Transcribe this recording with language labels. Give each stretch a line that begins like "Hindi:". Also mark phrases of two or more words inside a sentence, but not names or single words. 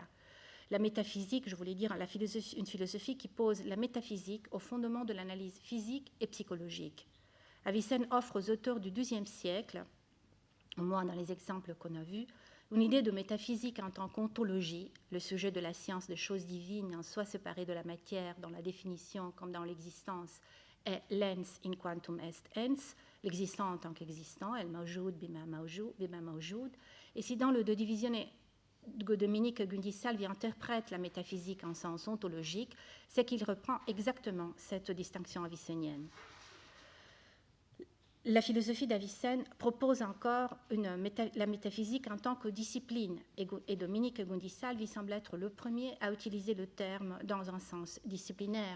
French: La métaphysique, je voulais dire, une philosophie qui pose la métaphysique au fondement de l'analyse physique et psychologique. Avicenne offre aux auteurs du XIIe siècle, au moins dans les exemples qu'on a vus, une idée de métaphysique en tant qu'ontologie, le sujet de la science des choses divines en soi séparé de la matière dans la définition comme dans l'existence est l'
Latin: ens in quantum est ens,
French: l'existant en tant qu'existant,
Arabic: الموجود بما موجود,
French: et si dans le De Divisione Dominique Gundisalvi interprète la métaphysique en sens ontologique, c'est qu'il reprend exactement cette distinction avicénienne. La philosophie d'Avicenne propose encore la métaphysique en tant que discipline, et Dominique Gundisalvi semble être le premier à utiliser le terme dans un sens disciplinaire.